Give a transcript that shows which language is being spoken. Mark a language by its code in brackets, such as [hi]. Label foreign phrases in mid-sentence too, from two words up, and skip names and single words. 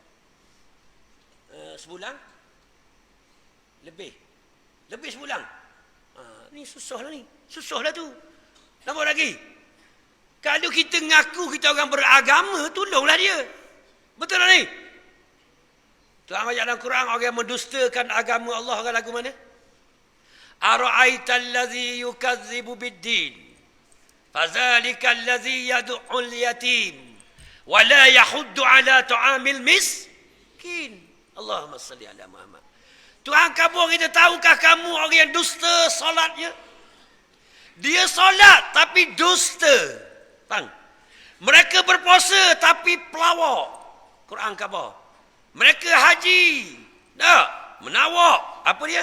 [ms] Sebulan? Lebih sebulan. Ni susah lah ni. Susah lah tu. Nampak lagi? Kalau kita ngaku kita orang beragama, tolonglah dia. Betul tak ni? Tuhan ayat dalam Quran, orang yang mendustakan agama Allah, orang lagu mana? [ar] أرأيت الذي يكذب بالدين. فذلك الذي يدع اليتيم ولا يحض على طعام المسكين. اللهم صل على محمد. [ms] Tuhan kabur kita, tahukah kamu orang yang dusta solatnya? Dia solat tapi dusta. Faham? Mereka berpuasa tapi pelawak. Quran khabar. Mereka haji. Tak, menawak. Apa dia?